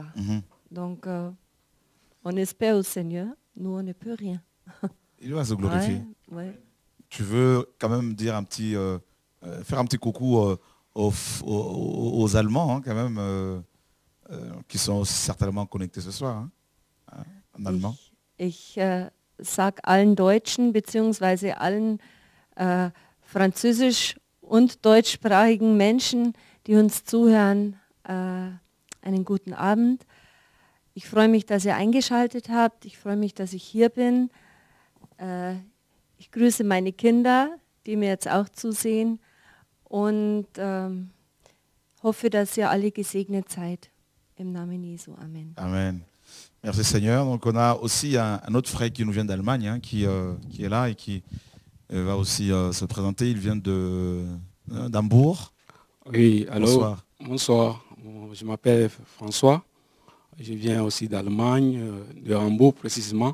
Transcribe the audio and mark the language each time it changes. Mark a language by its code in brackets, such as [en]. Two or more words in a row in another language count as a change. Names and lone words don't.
[fr] Donc, on espère au Seigneur. Nous, on ne peut rien. Il va se glorifier. Ouais. Tu veux quand même dire faire un petit coucou aux Allemands, quand même, qui sont aussi certainement connectés ce soir, en allemand. [de] Ich sage allen Deutschen bzw. allen französisch- und deutschsprachigen Menschen, die uns zuhören, einen guten Abend. Ich freue mich, dass ihr eingeschaltet habt. Ich freue mich, dass ich hier bin. Ich grüße meine Kinder, die mir jetzt auch zusehen. Und hoffe, dass ihr alle gesegnet seid. Im Namen Jesu. Amen. [fr] Amen. Merci Seigneur. Donc on a aussi un autre frère qui nous vient d'Allemagne, qui est là et qui va aussi se présenter. Il vient d'Hambourg. Oui, alors, Bonsoir. Bonsoir. Je m'appelle François. Je viens aussi d'Allemagne, de Hambourg précisément.